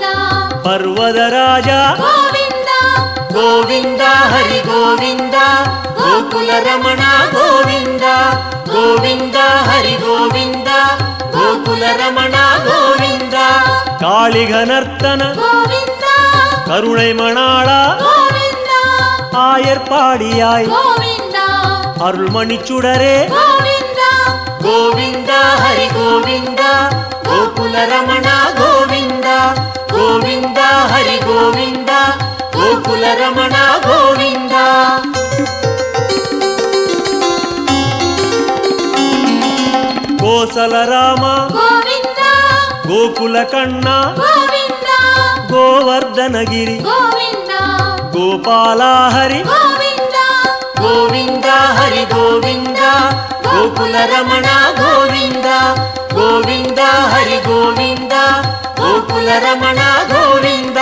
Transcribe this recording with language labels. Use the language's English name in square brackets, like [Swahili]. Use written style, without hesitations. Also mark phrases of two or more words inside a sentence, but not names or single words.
[Kannada] ಪರ್ವದ ರಾಜ ಗೋವಿಂದ ಗೋವಿಂದ ಹರಿ ಗೋವಿಂದ ಗೋಕುಲ ರಮಣ ಗೋವಿಂದ ಗೋವಿಂದ ಹರಿ ಗೋವಿಂದ ಗೋಕುಲ ರಮಣ ಗೋವಿಂದ. ಕಾಳಿಘನರ್ತನ ಗೋವಿಂದ [Tamil] கருணை மணாளா [Kannada] ಗೋವಿಂದ [Tamil] ஆயர்பாடியாய் [Kannada] ಗೋವಿಂದ [Tamil] அருள்மணிச்சுடரே [Kannada] ಗೋವಿಂದ ಗೋವಿಂದ ಹರಿ ಗೋವಿಂದ ಗೋಕುಲ ರಮಣ ಗೋವಿಂದ ಗೋವಿಂದ ಹರಿ ಗೋವಿಂದ ಗೋಕುಲ ರಮಣ ಗೋವಿಂದ. [Tamil] கோசல ராಮ [Kannada] ಗೋವಿಂದ ಗೋಕುಲ ಕಣ್ಣ ಗೋವಿಂದ ಗೋವರ್ಧನಗಿರಿ ಗೋವಿಂದ ಗೋಪಾಲ ಹರಿ ಗೋವಿಂದ ಗೋವಿಂದ ಹರಿ ಗೋವಿಂದ ಗೋಕುಲ ರಮಣ ಗೋವಿಂದ ಗೋವಿಂದ ಹರಿ ಗೋವಿಂದ ಗೋಕುಲ ರಮಣ ಗೋವಿಂದ.